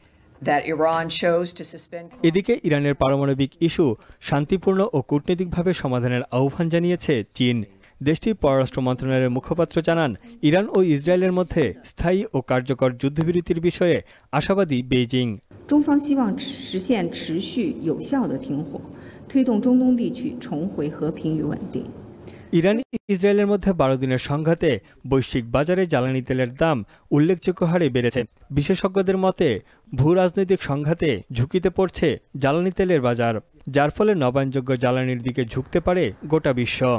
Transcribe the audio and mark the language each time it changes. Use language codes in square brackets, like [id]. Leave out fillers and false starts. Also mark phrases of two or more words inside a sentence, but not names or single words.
[bn] এদিকে ইরানের পারমাণবিক ইস্যু শান্তিপূর্ণ ও কূটনৈতিকভাবে সমাধানের আহ্বান জানিয়েছে চীন। দেশটির পররাষ্ট্র মন্ত্রণালয়ের মুখপাত্র জানান, ইরান ও ইসরায়েলের মধ্যে স্থায়ী ও কার্যকর যুদ্ধবিরতির বিষয়ে আশাবাদী বেইজিং। [zh] 中方希望实现持续有效的停火，推动中东地区重回和平与稳定。 [bn] ইরান ইসরায়েলের মধ্যে 12 দিনের সংঘাতে বৈশ্বিক বাজারে জ্বালানি তেলের দাম উল্লেখযোগ্য হারে বেড়েছে। বিশেষজ্ঞদের মতে, ভূরাজনৈতিক সংঘাতে ঝুঁকিতে পড়ছে জ্বালানি তেলের বাজার, যার ফলে নবায়নযোগ্য জ্বালানির দিকে ঝুঁকতে পারে গোটা বিশ্ব।